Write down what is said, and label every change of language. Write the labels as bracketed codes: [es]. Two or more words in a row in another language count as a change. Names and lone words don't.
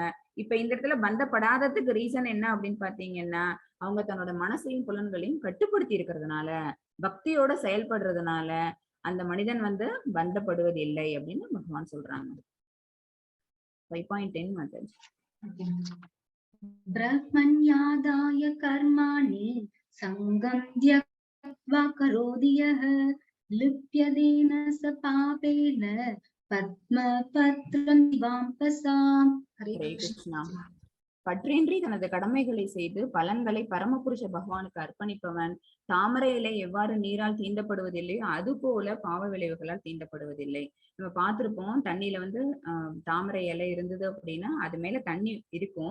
[ta] இப்ப இந்த இடத்துல பந்தப்படாததுக்கு ரீசன் என்ன அப்படின்னு பாத்தீங்கன்னா, அவங்க தன்னோட மனசையும் புலன்களையும் கட்டுப்படுத்தி இருக்கிறதுனால, பக்தியோட செயல்படுறதுனால அந்த மனிதன் வந்து பந்தப்படுவதில்லை அப்படின்னு பகவான் சொல்றாங்க. 5.10 மாதாஜி. [sa] ब्रह्मण्यादाय कर्माणि सङ्गं त्यक्त्वा करोति यः लिप्यतेन स पापेन पद्मपत्रं दिवाम्पसाम्. हरे ஹரே कृष्ण. கிருஷ்ணா. [ta] பற்றின்றி தனது கடமைகளை செய்து பலன்களை பரமபுருஷ பகவானுக்கு அர்ப்பணிப்பவன் தாமரை இலை எவ்வாறு நீரால் தீண்டப்படுவதில்லையோ அது போல பாவ விளைவுகளால் தீண்டப்படுவதில்லை. நம்ம பார்த்திருப்போம், தண்ணியில வந்து தாமரை இலை இருந்தது அப்படின்னா அது மேல தண்ணி இருக்கும்.